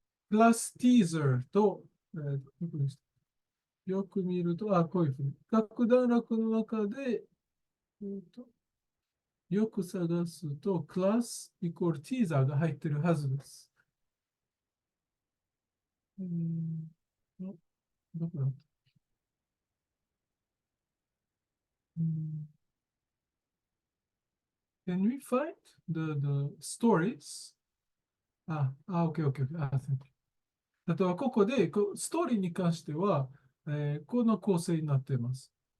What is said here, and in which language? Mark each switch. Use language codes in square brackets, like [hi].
[ja] クラスティーザーと、よく見ると、こういうふうに。各段落の中で、よく探すと、クラスイコールティーザーが入っているはずです。どこだった？ [en] Can we find the stories? OK, OK, OK. Thank you. [ja] あとはここで、ストーリーに関しては、この構成になっています。